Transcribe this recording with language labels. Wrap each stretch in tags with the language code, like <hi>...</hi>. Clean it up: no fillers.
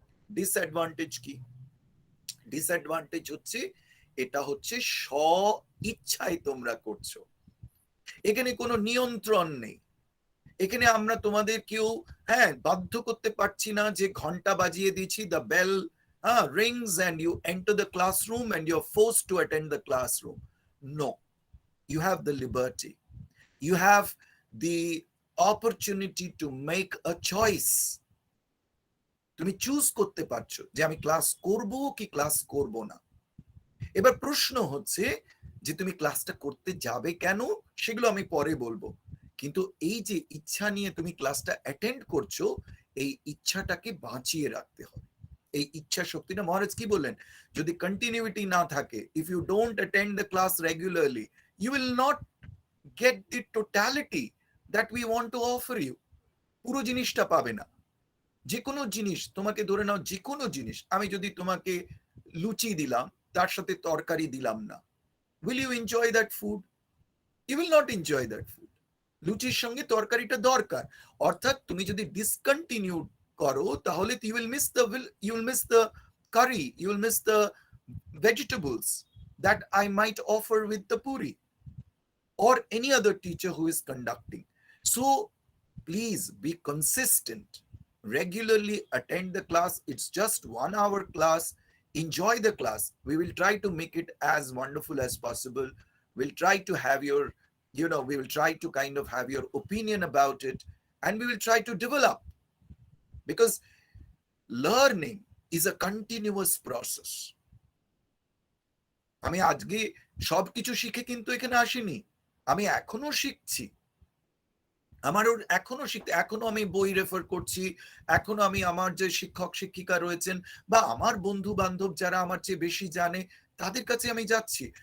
<bn>Disadvantage কি? Disadvantage হচ্ছে এটা হচ্ছে স্ব ইচ্ছায় তোমরা করছো, এখানে কোনো নিয়ন্ত্রণ নেই। এখানে আমরা তোমাদের কেউ বাধ্য করতে পারছি না যে ঘন্টা বাজিয়ে দিয়েছি,</bn> <en>The bell rings and you enter the classroom and you're forced to attend the classroom. No, you have the liberty, you have the opportunity to make a choice.</en> <bn>তুমি চুজ করতে পারছো যে আমি ক্লাস করব কি ক্লাস করব না। এবার প্রশ্ন হচ্ছে যে তুমি ক্লাসটা করতে যাবে কেন, সেগুলো আমি পরে বলবো, কিন্তু এই যে ইচ্ছা নিয়ে তুমি ক্লাসটা অ্যাটেন্ড করছো, এই ইচ্ছাটাকে বাঁচিয়ে রাখতে হবে। এই ইচ্ছা শক্তিটা, মহারাজ কি বললেন, যদি কন্টিনিউটি না থাকে,</bn> <en>If you don't attend the class regularly, you will not get the totality that we want to offer you.</en> <bn>পুরো জিনিসটা পাবে না। যে কোনো জিনিস তোমাকে, ধরে নাও যে কোনো জিনিস, আমি যদি তোমাকে লুচি দিলাম, তার সাথে তরকারি দিলাম না,</bn> <en>will you enjoy that food? You will not enjoy that food.</en> <bn>লুচির সঙ্গে তরকারিটা দরকার। অর্থাৎ তুমি যদি ডিসকন্টিনিউ করো, তাহলে</bn> <en>you will miss the curry, you will miss the vegetables that I might offer with the puri or any other teacher who is conducting. So please be consistent, regularly attend the class. It's just 1 hour class. Enjoy the class. We will try to make it as wonderful as possible. We'll try to have your, we will try to kind of have your opinion about it, and we will try to develop, because learning is a continuous process.</en> <bn>আমি আজকে সবকিছু শিখে কিন্তু এখানে আসিনি, আমি এখনো শিখছি। আমারও এখনো শিখতে, এখনো আমি বই রেফার করছি, এখনো আমি আমার যে শিক্ষক শিক্ষিকা রয়েছেন বা আমার বন্ধু বান্ধব যারা আমার চেয়ে বেশি জানে, তাদের কাছে আমি যাচ্ছি।</bn>